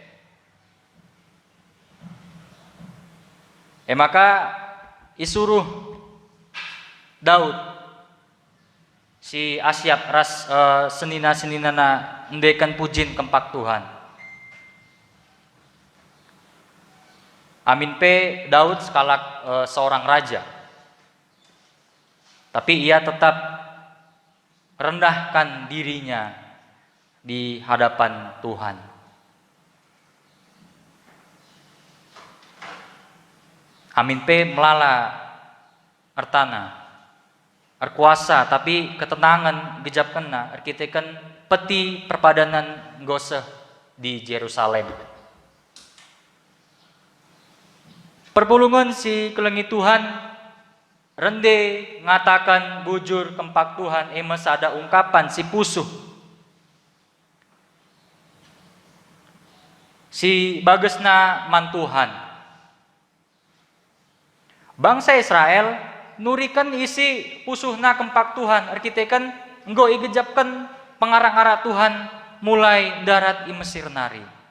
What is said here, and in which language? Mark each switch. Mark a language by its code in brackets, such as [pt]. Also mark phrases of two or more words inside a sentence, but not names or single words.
[btx] Maka isuruh Daud si Asyap ras senina-seninana endekan pujin kempak Tuhan. Amin pe Daud sekalak seorang raja. [id] Tapi ia tetap rendahkan dirinya di hadapan Tuhan. [btx] Amin pe melala ertana erkuasa tapi ketenangan gejap kena erkiteken peti perpadanan goseh di Yerusalem. Perpulungan si kelengi Tuhan rende ngatakan bujur kempak Tuhan emes ada ungkapan si pusuh. Si bagesna man Tuhan. Bangsa Israel nurikan isi pusuhna kempak Tuhan erkiteken enggo igejapkan pengarang-arang Tuhan mulai darat i Mesir nari.